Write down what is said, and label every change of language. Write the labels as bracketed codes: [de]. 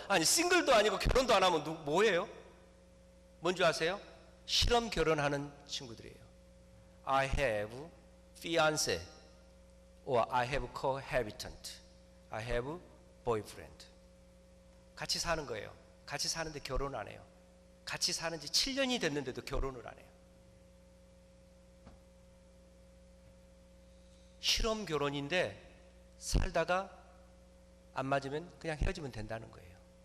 [ko] 아니 싱글도 아니고 결혼도 안 하면 뭐예요? 뭔지 아세요? 실험 결혼하는 친구들이에요. [en] I have fiance or I have cohabitant. I have boyfriend. [ko] 같이 사는 거예요. 같이 사는데 결혼 안 해요. 같이 사는 지 7년이 됐는데도 결혼을 안 해요. 실험 결혼인데 살다가 안 맞으면 그냥 헤어지면 된다는 거예요.